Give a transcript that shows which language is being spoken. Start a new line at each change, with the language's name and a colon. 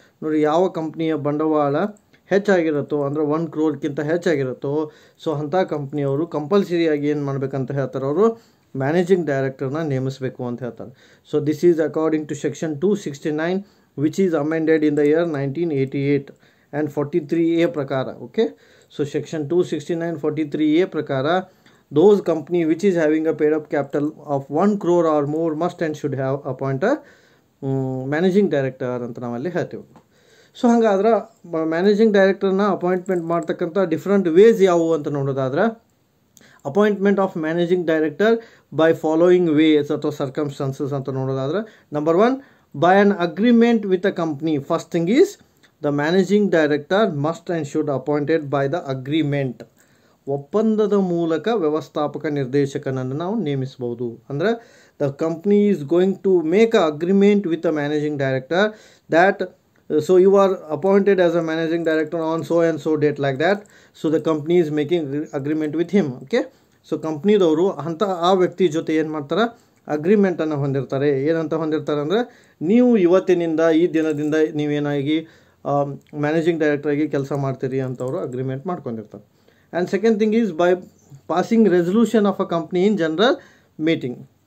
Kannada: ನೋಡಿ, ಯಾವ ಕಂಪ್ನಿಯ ಬಂಡವಾಳ ಹೆಚ್ಚಾಗಿರುತ್ತೋ ಅಂದರೆ 1 crore ಹೆಚ್ಚಾಗಿರುತ್ತೋ, ಸೊ ಅಂಥ ಕಂಪ್ನಿಯವರು ಕಂಪಲ್ಸರಿಯಾಗಿ ಏನು ಮಾಡಬೇಕಂತ ಹೇಳ್ತಾರೆ, ಅವರು ಮ್ಯಾನೇಜಿಂಗ್ ಡೈರೆಕ್ಟರ್ನ ನೇಮಿಸಬೇಕು ಅಂತ ಹೇಳ್ತಾರೆ.
English: So this is according to section 269 which is amended in the year 1988 and 43A ಪ್ರಕಾರ. Okay, so section 269 43A ಪ್ರಕಾರ those company which is having a paid up capital of 1 crore or more must and should have appoint a managing director
Kannada: ಅಂತ ನಾವಲ್ಲಿ ಹೇಳ್ತೀವಿ. So ಹಂಗಾದ್ರೆ
English: managing ಡೈರೆಕ್ಟರ್ನ appointment ಮಾಡ್ತಕ್ಕಂಥ different ways
Kannada: ಯಾವುವು ಅಂತ ನೋಡೋದಾದ್ರೆ,
English: appointment of managing director by following ways ಅಥವಾ circumstances
Kannada: ಅಂತ ನೋಡೋದಾದ್ರೆ,
English: Number 1 by an agreement with a company. First thing is the managing director must and should appointed by the agreement.
Kannada: ಒಪ್ಪಂದದ ಮೂಲಕ ವ್ಯವಸ್ಥಾಪಕ ನಿರ್ದೇಶಕನನ್ನು ನಾವು ನೇಮಿಸಬಹುದು.
English: ಅಂದರೆ the company is going to make a agreement with a managing director that so you are appointed as a managing director on so and so date like that, so the company is making agreement with him.
Kannada: okay, so ಕಂಪ್ನಿದವರು ಅಂತ ಆ ವ್ಯಕ್ತಿ ಜೊತೆ ಏನು ಮಾಡ್ತಾರೆ, ಅಗ್ರಿಮೆಂಟನ್ನು ಹೊಂದಿರ್ತಾರೆ. ಏನಂತ ಹೊಂದಿರ್ತಾರೆ ಅಂದರೆ, ನೀವು ಇವತ್ತಿನಿಂದ ಈ ದಿನದಿಂದ ನೀವೇನಾಗಿ ಮ್ಯಾನೇಜಿಂಗ್ ಡೈರೆಕ್ಟರಾಗಿ ಕೆಲಸ ಮಾಡ್ತೀರಿ ಅಂತವರು ಅಗ್ರಿಮೆಂಟ್ ಮಾಡ್ಕೊಂಡಿರ್ತಾರೆ.
English: And second thing is by passing resolution of a company in general meeting.